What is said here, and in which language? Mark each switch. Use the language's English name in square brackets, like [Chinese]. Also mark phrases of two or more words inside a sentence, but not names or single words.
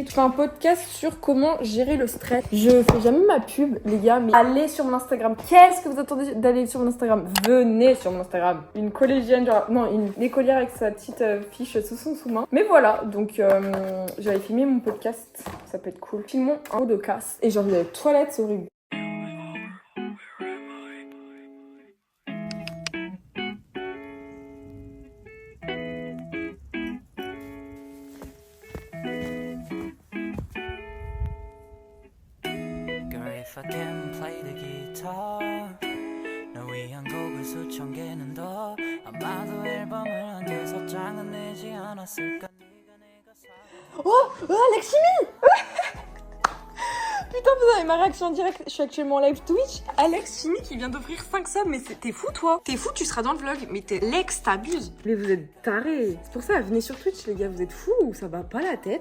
[French] Je fais un podcast sur comment gérer le stress. Je fais jamais ma pub, les gars, mais allez sur mon Instagram. Qu'est-ce que vous attendez d'aller sur mon Instagram? Venez sur mon Instagram. Une collégienne, genre, non, une écolière avec sa petite fiche sous son sous-main. Mais voilà, donc j'allais filmer mon podcast. Ça peut être cool. Filmons un podcast. Et j'ai envie d'aller aux toilettes, c'est horrible. [English] If I can play the guitar [Korean] 널 위한 곡을 수천 개는 더 아마도 앨범을 한 6장은 내지 않았을까 네가 내가 [French] Oh, Aleximi. Putain, vous avez ma réaction en direct. Je suis actuellement en live Twitch. Alex Chimi qui vient d'offrir 5 subs. Mais t'es fou, toi? T'es fou, tu seras dans le vlog. Mais t'es Lex, t'abuses. Mais vous êtes tarés. C'est pour ça, venez sur Twitch, les gars. Vous êtes fous ou ça va pas la tête?